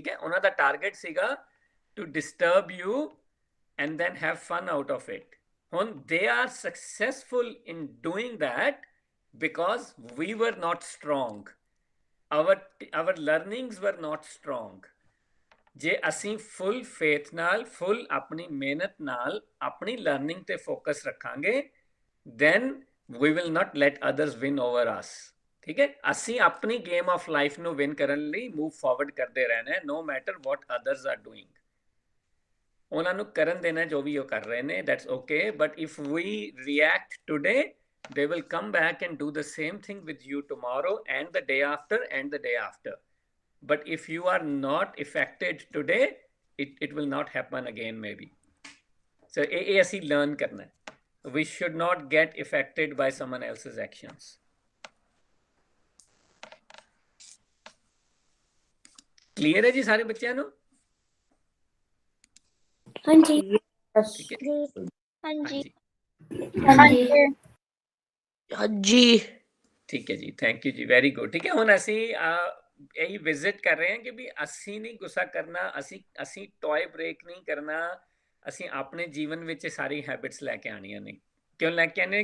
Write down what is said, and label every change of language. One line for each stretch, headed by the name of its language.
Punjabi: ਠੀਕ ਹੈ, ਉਹਨਾਂ ਦਾ ਟਾਰਗੇਟ ਸੀਗਾ
English: to disturb you and then have fun out of it. ਹੁਣ they are successful in doing that because we were not strong. Our learnings were not strong.
Punjabi: ਜੇ ਅਸੀਂ ਫੁੱਲ faith ਨਾਲ, ਫੁੱਲ ਆਪਣੀ ਮਿਹਨਤ ਨਾਲ ਆਪਣੀ ਲਰਨਿੰਗ ਤੇ ਫੋਕਸ ਰੱਖਾਂਗੇ,
English: then we will not let others win over us.
Punjabi: ਠੀਕ ਹੈ, ਅਸੀਂ ਆਪਣੀ ਗੇਮ ਆਫ ਲਾਈਫ ਨੂੰ ਵਿਨ ਕਰਨ ਲਈ ਮੂਵ ਫਾਰਵਰਡ ਕਰਦੇ ਰਹਿਣਾ ਹੈ,
English: no matter what others are doing.
Punjabi: ਉਹਨਾਂ ਨੂੰ ਕਰਨ ਦੇਣਾ ਜੋ ਵੀ ਉਹ ਕਰ ਰਹੇ ਨੇ,
English: that's okay. But if we react today, they will come back and do the same thing with you tomorrow and the day after and the day after. But if you are not affected today, it will not happen again maybe.
Punjabi: So ਇਹ ਅਸੀਂ learn ਕਰਨਾ ਹੈ.
English: We should not get affected by someone else's actions.
Punjabi: Clear ਹੈ ਜੀ ਸਾਰੇ ਬੱਚਿਆਂ ਨੂੰ? ਹਾਂਜੀ ਠੀਕ ਹੈ, ਹਾਂਜੀ ਹਾਂਜੀ ਹਾਂਜੀ ਠੀਕ ਹੈ ਜੀ, ਥੈਂਕ ਯੂ ਜੀ, ਵੈਰੀ ਗੁੱਡ। ਠੀਕ ਹੈ, ਹੁਣ ਅਸੀਂ ਇਹੀ ਵਿਜ਼ਿਟ ਕਰ ਰਹੇ ਹਾਂ ਕਿ ਵੀ ਅਸੀਂ ਨਹੀਂ ਗੁੱਸਾ ਕਰਨਾ, ਅਸੀਂ ਟॉय ਬ੍ਰੇਕ ਨਹੀਂ ਕਰਨਾ, ਅਸੀਂ ਆਪਣੇ ਜੀਵਨ ਵਿੱਚ ਸਾਰੀ ਹੈਬਿਟਸ ਲੈ ਕੇ ਆਣੀਆਂ ਨੇ। ਕਿਉਂ ਲੈ ਕੇ ਆਣੇ?